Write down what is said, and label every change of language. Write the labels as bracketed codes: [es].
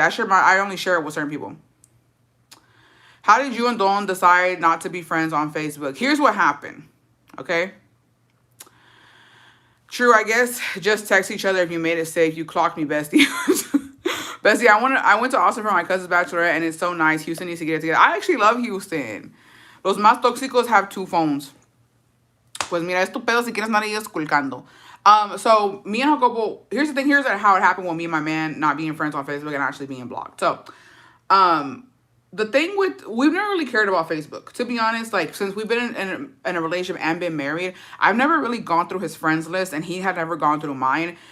[en] I only share it with certain people. How did you and Don decide not to be friends on Facebook? Here's what happened, okay? True, I guess just text each other if you made it safe. You clocked me, bestie. Bestie, I went to Austin for my cousin's bachelorette, and it's so nice. Houston needs to get it together. I actually love Houston. [es] Los más tóxicos [en] have 2 phones. [es] Pues mira, es tu pedo si quieres andar ahí esculcando. [en] So me and Jacobo, here's the thing, here's how it happened with me and my man not being friends on Facebook and actually being blocked. So, the thing we've never really cared about Facebook, to be honest. Like, since we've been in a relationship and been married, I've never really gone through his friends list and he had never gone through mine.